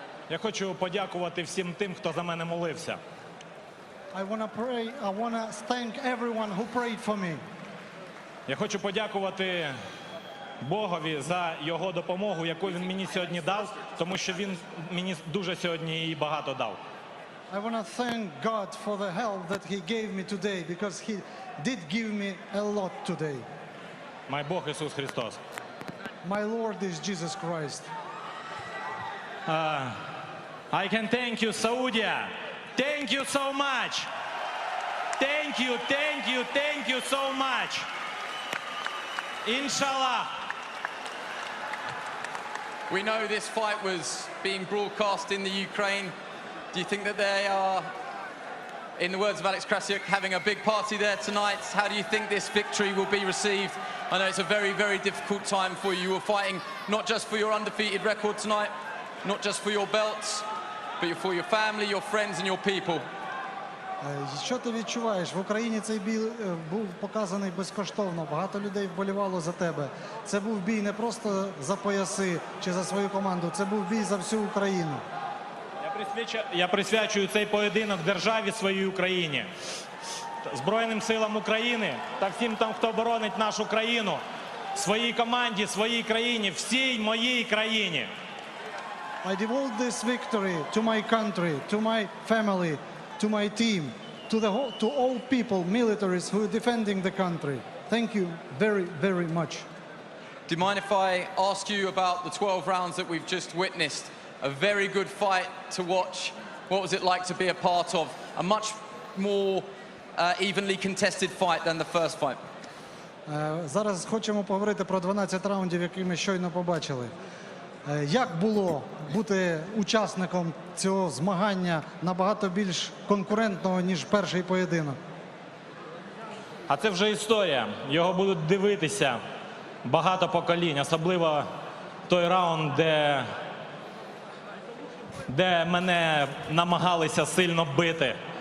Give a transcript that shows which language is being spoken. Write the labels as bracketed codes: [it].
[uk] Я хочу подякувати всім тим, хто за мене молився. [en] I want to thank everyone who prayed for me. [uk] Я хочу подякувати Богові за його допомогу, яку він мені сьогодні дав, тому що він мені дуже сьогодні її багато дав. [en] I want to thank God for the help that he gave me today, because he did give me a lot today. [uk] Мой Бог Ісус Христос. [en] My Lord is Jesus Christ. I can thank you, Saudi. Thank you so much. Thank you, thank you, thank you so much. [ar] Inshallah. [en] We know this fight was being broadcast in the Ukraine. Do you think that they are, in the words of Alex Krasiuk, having a big party there tonight? How do you think this victory will be received? I know it's a very, very difficult time for you. You were fighting not just for your undefeated record tonight, not just for your belts, but for your family, your friends and your people. [uk] Що ти відчуваєш? В Україні цей бій був показаний безкоштовно. Багато людей вболівало за тебе. Це був бій не просто за пояси чи за свою команду, це був бій за всю Україну. Я присвячую цей поєдинок державі, своїй Україні, Збройним силам України та всім там, хто боронить нашу країну, своїй команді, своїй країні, всій моїй країні. [en] I devote this victory to my country, to my family, to my team, to all people, militaries who are defending the country. Thank you very, very much. Do you mind if I ask you about the 12 rounds that we've just witnessed? A very good fight to watch. What was it like to be a part of? A much more evenly contested fight than the first fight. [uk] Зараз хочемо поговорити про 12 раундів, які ми щойно побачили. Як було бути учасником цього змагання набагато більш конкурентного, ніж перший поєдинок? А це вже історія. Його будуть дивитися багато поколінь, особливо той раунд, де мене намагалися сильно бити.